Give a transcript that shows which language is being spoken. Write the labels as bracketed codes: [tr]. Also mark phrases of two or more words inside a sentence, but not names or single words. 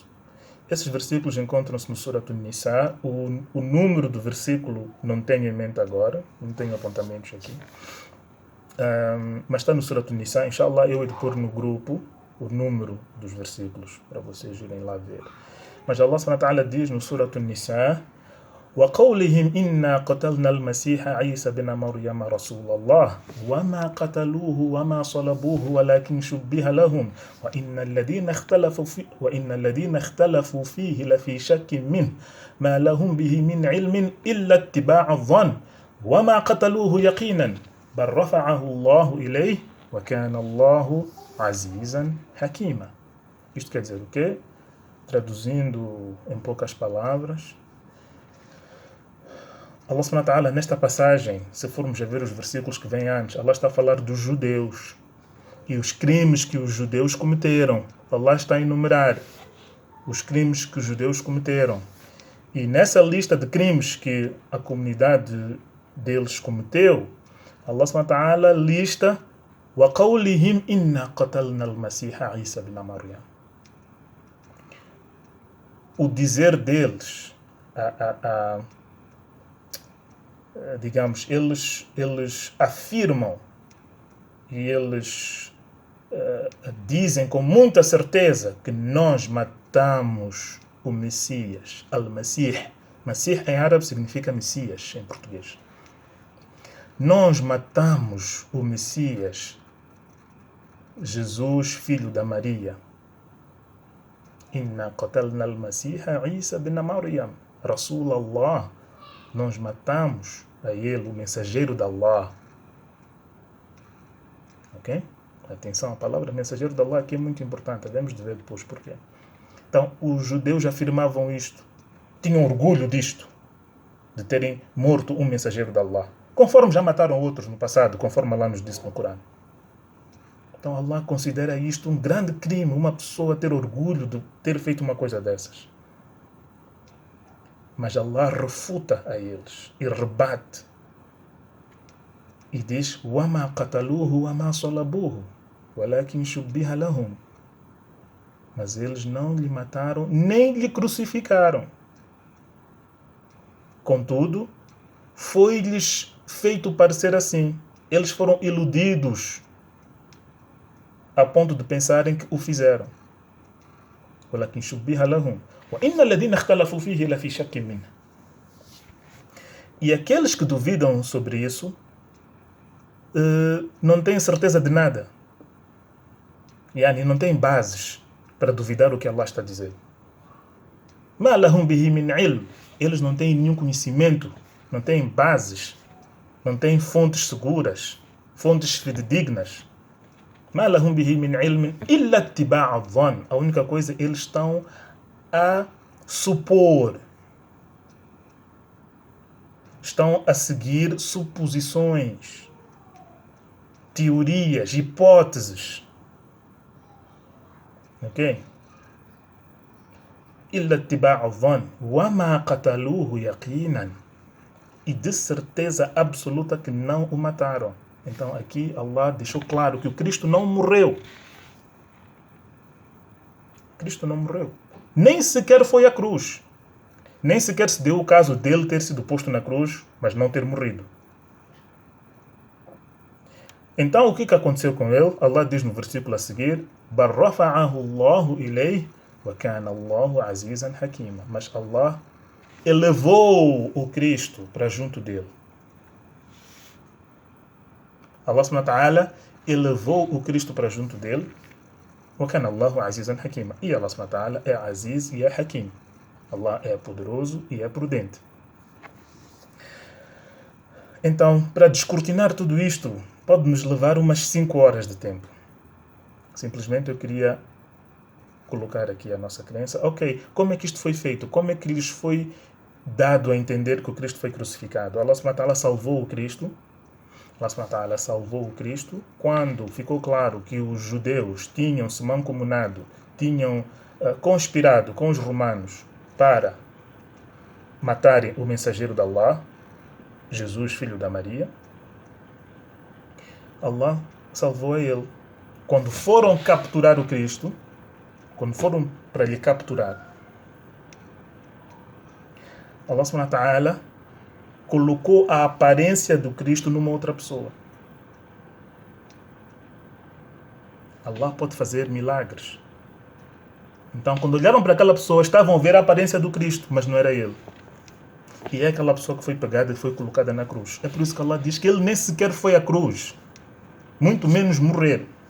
[pt] Esses versículos encontram-se no Surat An-Nisa. O número do versículo não tenho em mente agora, não tenho apontamentos aqui. Mas está no Surat An-Nisa. [ar] إن شاء الله, [pt] eu hei de pôr no grupo o número dos versículos para vocês irem lá ver. Mas [ar] الله سبحانه وتعالى [pt] diz no Surat An-Nisa: [ar] وقولهم إنا قتلنا المسيح عيسى بن مريم رسول الله وما قتلوه وما صلبوه ولكن شبه لهم وإن الذين اختلفوا فيه لفي شك منه ما لهم به من علم إلا اتباع الظن وما قتلوه يقينا بل رفعه الله إليه وكان الله عزيزا حكيما. [pt] Isto quer dizer o quê? Traduzindo em poucas palavras, [ar] الله سبحانه وتعالى, [pt] nesta passagem, se formos a ver os versículos que vêm antes, Allah está a falar dos judeus e os crimes que os judeus cometeram. Allah está a enumerar os crimes que os judeus cometeram. E nessa lista de crimes que a comunidade deles cometeu, [ar] الله سبحانه وتعالى lista وَقَوْلِهِمْ إِنَّا قَتَلْنَا الْمَسِيحَ عِيسَى بْنَ مَرْيَمَ. [pt] O dizer deles, digamos, eles afirmam e eles dizem com muita certeza que nós matamos o Messias, Al-Masih. Masih em árabe significa Messias em português. Nós matamos o Messias, Jesus, filho da Maria. [ar] إنا قتلنا المسيح عيسى بن مريم رسول الله. [pt] Nós matamos a ele, o mensageiro de Allah. Ok? Atenção, a palavra mensageiro de Allah aqui é muito importante. Devemos de ver depois porquê. Então, os judeus afirmavam isto. Tinham orgulho disto, de terem morto um mensageiro de Allah. Conforme já mataram outros no passado, conforme Allah nos disse no Corão. Então Allah considera isto um grande crime, uma pessoa ter orgulho de ter feito uma coisa dessas. Mas Allah refuta a eles e rebate. E diz, [ar] وَمَا قَتَلُوهُ وَمَا صَلَبُوهُ وَلَكِنْ شُبِّهَ لَهُمْ. [pt] Mas eles não lhe mataram, nem lhe crucificaram. Contudo, foi-lhes feito parecer assim. Eles foram iludidos a ponto de pensarem que o fizeram. [ar] وَلَكِنْ شُبِّهَ لَهُمْ وَإِنَّ الَّذِينَ اخْتَلَفُوا فِيهِ لَفِي شَكٍّ مِّنْهُ. [pt] E aqueles que duvidam sobre isso não têm certeza de nada. Yani, não têm bases para duvidar o que Allah está a dizer. [ar] مَا لَهُمْ بِهِ مِنْ عِلْمٍ. [pt] Eles não têm nenhum conhecimento, não têm bases, não têm fontes seguras, fontes fidedignas. [ar] مَا لَهُمْ بِهِ مِنْ عِلْمٍ إِلَّا اتِّبَاعَ الظَّنِّ. [pt] A única coisa, eles estão a supor, estão a seguir suposições, teorias, hipóteses. Ok? [ar] إِلَّا اتِّبَاعَ الظَّنِّ وَمَا قَتَلُوهُ يَقِينًا. [pt] E de certeza absoluta que não o mataram. Então aqui Allah deixou claro que o Cristo não morreu. Cristo não morreu. Nem sequer foi à cruz. Nem sequer se deu o caso dele ter sido posto na cruz, mas não ter morrido. Então o que aconteceu com ele? Allah diz no versículo a seguir, [ar] بَلْ رَفَعَهُ اللَّهُ إِلَيْهِ وَكَانَ اللَّهُ عَزِيزًا حَكِيمًا. [pt] Mas Allah elevou o Cristo para junto dele. [ar] الله سبحانه وتعالى [pt] elevou o Cristo para junto dele. [ar] وَكَانَ اللَّهُ عَزِيزًا حَكِيمًا. [pt] E [ar] الله سبحانه وتعالى [pt] é Aziz e é Hakim. Allah é poderoso e é prudente. Então, para descortinar tudo isto, pode nos levar umas 5 horas de tempo. Simplesmente eu queria colocar aqui a nossa crença. Ok, como é que isto foi feito? Como é que lhes foi dado a entender que o Cristo foi crucificado? [ar] الله سبحانه وتعالى [pt] salvou o Cristo. [ar] الله سبحانه وتعالى [pt] salvou o Cristo quando ficou claro que os judeus tinham se mancomunado, tinham conspirado com os romanos para matarem o mensageiro de Allah, Jesus, filho da Maria. Allah salvou a ele. Quando foram capturar o Cristo, quando foram para lhe capturar, [ar] الله سبحانه وتعالى [pt] colocou a aparência do Cristo numa outra pessoa. Allah pode fazer milagres. Então, quando olharam para aquela pessoa, estavam a ver a aparência do Cristo, mas não era ele. E é aquela pessoa que foi pegada e foi colocada na cruz. É por isso que Allah diz que ele nem sequer foi à cruz, muito menos morrer.